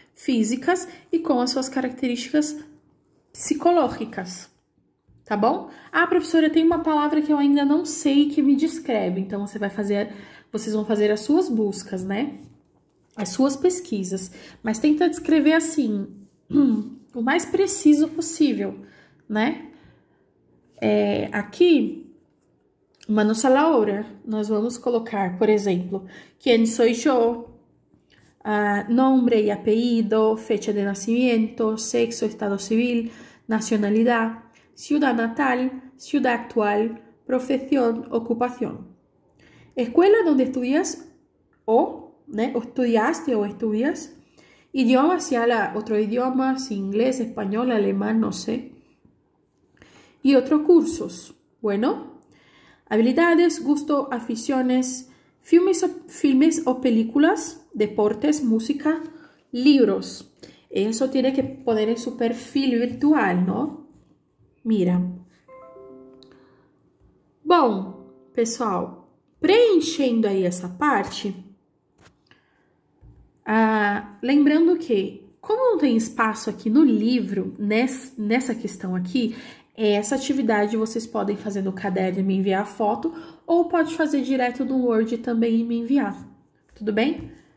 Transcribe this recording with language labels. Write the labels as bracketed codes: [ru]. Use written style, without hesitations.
[pt] Físicas e com as suas características psicológicas, tá bom? Ah, professora, tem uma palavra que eu ainda não sei que me descreve, então vocês vão fazer as suas buscas, né? As suas pesquisas, mas tenta descrever assim, o mais preciso possível, né? Aqui, uma nossa Laura, nós vamos colocar, por exemplo, quem sou eu, [es] nombre y apellido, fecha de nacimiento, sexo, estado civil, nacionalidad, ciudad natal, ciudad actual, profesión, ocupación. Escuela donde estudias ¿no? O estudiaste o estudias, idioma, si habla otro idioma, si inglés, español, alemán, no sé, y otros cursos. Bueno, habilidades, gusto, aficiones, filmes o películas, deportes, música, libros. Eso tiene que poner en su perfil virtual, ¿no? Mira. [pt] Bom, pessoal, preenchendo aí essa parte, lembrando que, como não tem espaço aqui no livro, nessa questão aqui, essa atividade vocês podem fazer no caderno e me enviar a foto, ou pode fazer direto no Word também e me enviar. Tudo bem?